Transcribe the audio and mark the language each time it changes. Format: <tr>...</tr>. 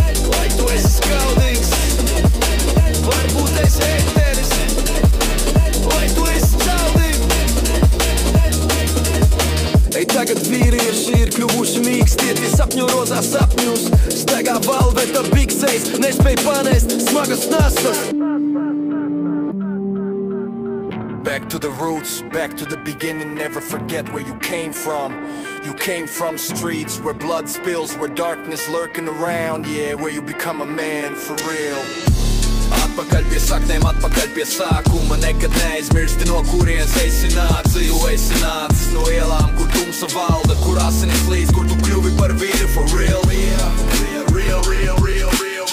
<lv>Vai tu esi skaudīgs, varbūt esi heiteris, vai tu esi caudīgs. Ej tagad vīrieši ir kļuvuši mīkstie, tie sapņo rozās sapņus, staigā velveta biksēs, nespēj panest smagas nastas.</lv> <en>Back to the roots, back to the beginning, never forget where you came from. You came from streets where blood spills, where darkness lurking around, yeah, where you become a man for real.</en> <lv>Atpakaļ pie saknēm, atpakaļ pie sākuma, nekad neaizmirsti no kurienes esi nācis. Jo esi nācis no ielām, kur tumsa valda, kur asinis līdz, kur tu kļuvi par vīru</lv> <en>for real. Yeah, real.</en>